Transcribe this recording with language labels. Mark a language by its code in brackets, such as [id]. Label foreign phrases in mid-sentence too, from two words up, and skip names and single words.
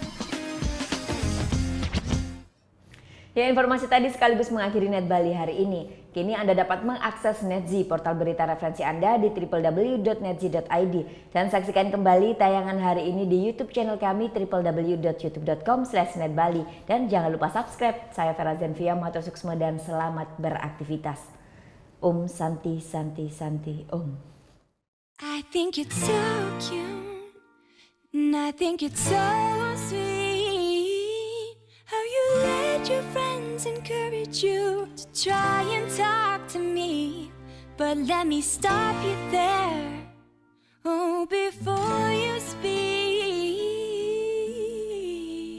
[id] Ya, informasi tadi sekaligus mengakhiri Net Bali hari ini. Kini Anda dapat mengakses NetZ, portal berita referensi Anda di www.netz.id. Dan saksikan kembali tayangan hari ini di YouTube channel kami www.youtube.com/netbali. Dan jangan lupa subscribe. Saya Vera Zenvia, [ban] Matur Suksma [id] dan selamat beraktivitas. [sa] ॐ शान्तिः शान्तिः शान्तिः ॐ. [en] I think it's so cute, and I think it's so sweet, how you let your friends encourage you to try and talk to me, but let me stop you there, oh, before you speak.